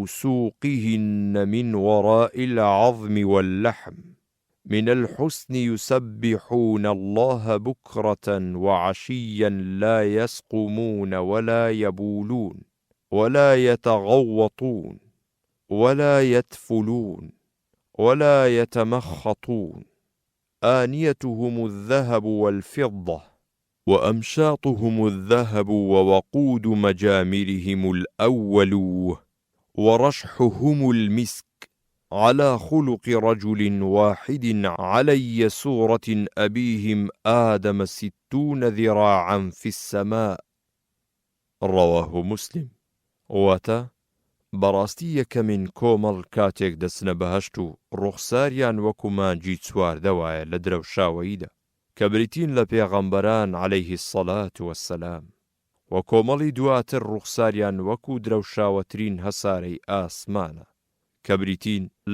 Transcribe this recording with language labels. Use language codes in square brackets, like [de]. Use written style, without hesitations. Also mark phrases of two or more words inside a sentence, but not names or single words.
[ar] سوقهن من وراء العظم واللحم من الحسن يسبحون الله بكرة وعشيا لا يسقمون ولا يبولون ولا يتغوطون ولا يتفلون ولا يتمخطون آنيتهم الذهب والفضة وأمشاطهم الذهب ووقود مجامرهم الأول ورشحهم المسك على خلق رجل واحد علي صورة أبيهم آدم 60 ذراعا في السماء. رواه مسلم. [ckb] واتە بەڕاستی یەکەمین کۆمەڵ کاتێک دەچنە بەهەشت و ڕوخساریان وەکو مانجی چواردەوایە لە درەوشاوەییدا کە بریتین لە پێغەمبەران [ar] عەلەیهی السەڵات وەسسەلام، [ckb] و کۆمەڵی دواتر ڕوخساریان وەکو درەوشاوەترین هەسارەی ئاسمانە کە بریتین لە